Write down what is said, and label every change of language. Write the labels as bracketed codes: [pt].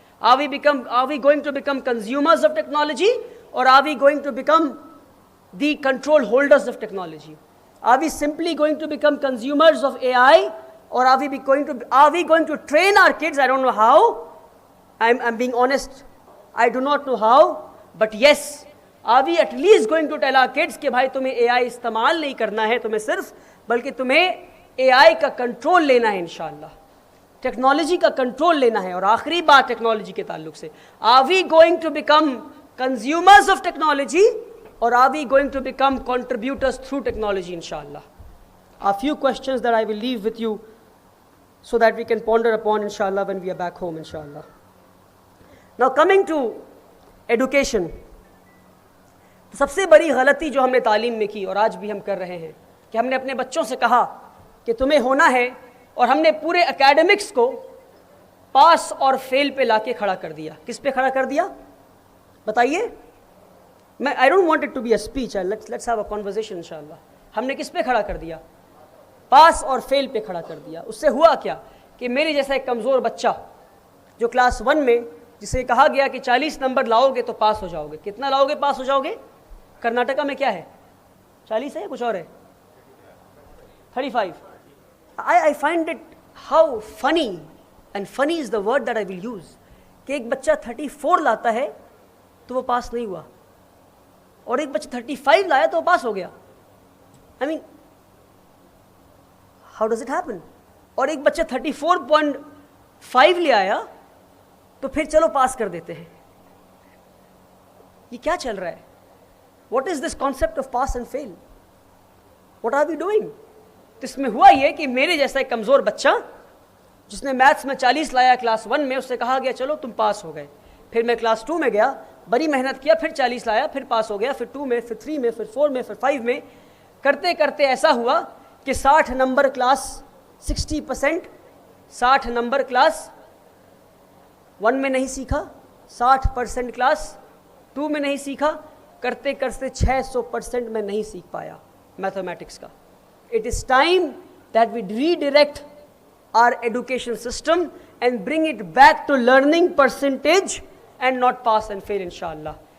[en] Are we going to become consumers of technology, or are we going to become the control holders of technology? Are we simply going to become consumers of AI, or are we going to train our kids? I don't know how. I'm being honest. I do not know how. But yes, are we at least going to tell our kids [ur] کہ بھائی تمہیں AI استعمال نہیں کرنا ہے تمہیں صرف، بلکہ تمہیں AI کا کنٹرول لینا ہے انشاءاللہ. ٹیکنالوجی کا کنٹرول لینا ہے. اور آخری بات ٹیکنالوجی کے تعلق سے، [en] Are we going to become consumers of technology, اور are we going to become contributors through technology انشاءاللہ. A few questions that I will leave with you so that we can ponder upon inshallah when we are back home inshallah. Now coming to education. [ur] سب سے بڑی غلطی جو ہم نے تعلیم میں کی اور آج بھی ہم کر رہے ہیں کہ ہم نے اپنے بچوں سے کہا کہ تمہیں ہونا ہے، اور ہم نے پورے اکیڈمکس کو پاس اور فیل پہ لا کے کھڑا کر دیا. کس پہ کھڑا کر دیا بتائیے؟ [en] میں I don't want it to be a speech, let's have a conversation انشاءاللہ. [ur] ہم نے کس پہ کھڑا کر دیا؟ پاس اور فیل پہ کھڑا کر دیا. اس سے ہوا کیا کہ میرے جیسا ایک کمزور بچہ جو کلاس 1 میں، جسے کہا گیا کہ 40 نمبر لاؤ گے تو پاس ہو جاؤ گے. کتنا لاؤ گے پاس ہو جاؤ گے؟ کرناٹکا میں کیا ہے؟ 40 ہے یا کچھ اور ہے؟ 35. [en] I find it how funny, and funny is the word that I will use, [ur] کہ ایک بچہ 34 لاتا ہے تو وہ پاس نہیں ہوا، اور ایک بچہ 35 لایا تو وہ پاس ہو گیا. [en] I mean, how does it happen? [ur] اور ایک بچہ 34.5 لے آیا تو پھر چلو پاس کر دیتے ہیں. یہ کیا چل رہا ہے؟ [en] What is this concept of pass and fail? What are we doing? [ur] اس میں ہوا یہ کہ میرے جیسا ایک کمزور بچہ جس نے میتھس میں 40 لایا کلاس 1 میں، اس سے کہا گیا چلو تم پاس ہو گئے. پھر میں کلاس 2 میں گیا، بڑی محنت کیا، پھر 40 لایا، پھر پاس ہو گیا، پھر 2 میں، پھر 3 میں، پھر 4 میں، پھر 5 میں. کرتے کرتے ایسا ہوا کہ 60 نمبر کلاس 60%، 60 نمبر کلاس 1 میں نہیں سیکھا، 60% کلاس 2 میں نہیں سیکھا، کرتے کرتے 600% میں نہیں سیکھ پایا میتھمیٹکس کا. [en] It is time that we redirect our education system and bring it back to learning percentage and not pass and fail inshallah.